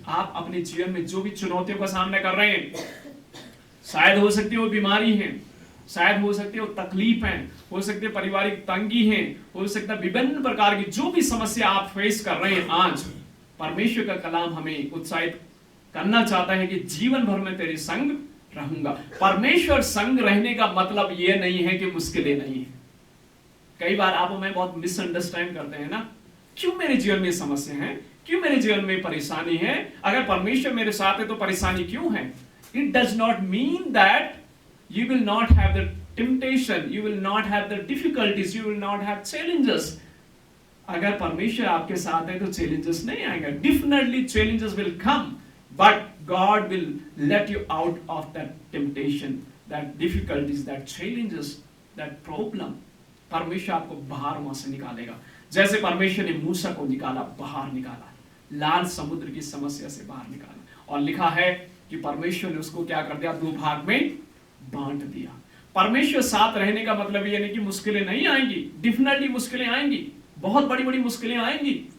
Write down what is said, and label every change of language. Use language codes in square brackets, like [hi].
[hi] आप अपने जीवन में जो भी चुनौतियों का सामना कर रहे हैं, शायद हो सकती है वो बीमारी है, शायद हो सकती है वो तकलीफ है, हो सकती है पारिवारिक तंगी है, हो सकता है विभिन्न प्रकार की जो भी समस्या आप फेस कर रहे हैं, आज परमेश्वर का कलाम हमें उत्साहित करना चाहता है कि जीवन भर में तेरे संग रहूंगा। परमेश्वर संग रहने का मतलब ये नहीं है कि मुश्किलें नहीं है। कई बार आप हमें बहुत मिसअंडरस्टैंड करते हैं ना, क्यों मेरे जीवन में समस्या है, क्यों मेरे जीवन में परेशानी है, अगर परमेश्वर मेरे साथ है तो परेशानी क्यों है? [en] It does not mean that you will not have the temptation, you will not have the difficulties, you will not have challenges. [hi] अगर परमेश्वर आपके साथ है तो challenges नहीं आएंगे। [en] Definitely challenges will come, but God will let you out of that temptation, that difficulties, that challenges, that problem. [hi] परमेश्वर आपको बाहर वहां से निकालेगा, जैसे परमेश्वर ने मूसा को निकाला, बाहर निकाला, लाल समुद्र की समस्या से बाहर निकाला। और लिखा है कि परमेश्वर ने उसको क्या कर दिया, 2 भाग में बांट दिया। परमेश्वर साथ रहने का मतलब ये नहीं कि मुश्किलें नहीं आएंगी, डेफिनेटली मुश्किलें आएंगी, बहुत बड़ी बड़ी मुश्किलें आएंगी।